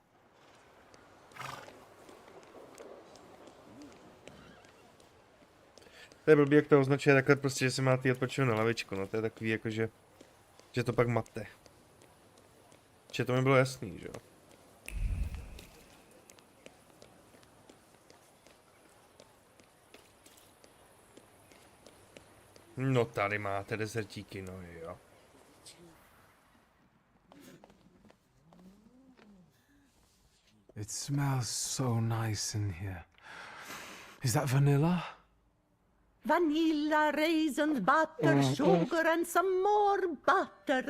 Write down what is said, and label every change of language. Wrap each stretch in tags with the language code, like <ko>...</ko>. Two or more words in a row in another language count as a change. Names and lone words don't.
<cs>To je blbý, jak to označuje takhle prostě, že si máte odpočinout na lavičku, no to je takový jako, že to pak mate. Že to mi bylo jasný, že jo. No tady máte dezertíky, no jo.</cs> <en>It smells so nice in here. Is that vanilla? Vanilla, raisins, butter, sugar, and some more butter.</en>